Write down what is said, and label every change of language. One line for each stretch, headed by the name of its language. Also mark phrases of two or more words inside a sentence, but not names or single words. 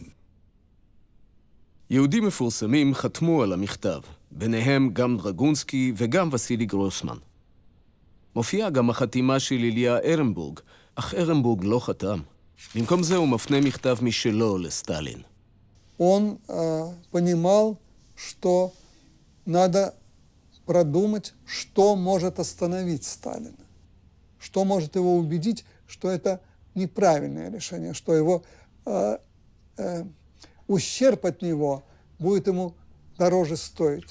Hebrew: יהודים מפורסמים חתמו על המכתב, ביניהם גם דרגונסקי וגם וסילי גרוסמן. מופיעה גם החתימה של איליה ארנבורג, אך ארנבורג לא חתם. במקום זה הוא מפנה מכתב משלו לסטלין.
Russian: Он понимал, что надо продумать, что может остановить Сталина, что может его убедить, что это неправильное решение, что его ущерб от него будет ему дороже стоить.